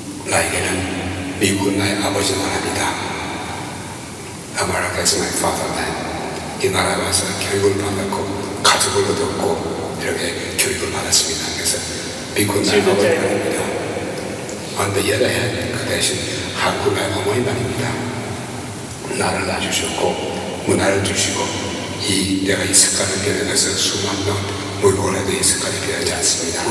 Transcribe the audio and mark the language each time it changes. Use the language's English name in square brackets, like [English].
[Korean] 나에게는 미국은 나의 아버지 나라입니다. [English] America is my fatherland. [Korean] 이 나라에 와서 교육을 받았고 가족을 얻었고 이렇게 교육을 받았습니다. 그래서 미국은 나의 아버지 나라입니다. [English] On the other hand, [Korean] 그 대신 한국은 나의 어머니 나라입니다. 나를 낳아주셨고 문화를 주시고 내가 이 색깔을 변해서 수많은 노력을 해도 이 색깔이 변하지 않습니다.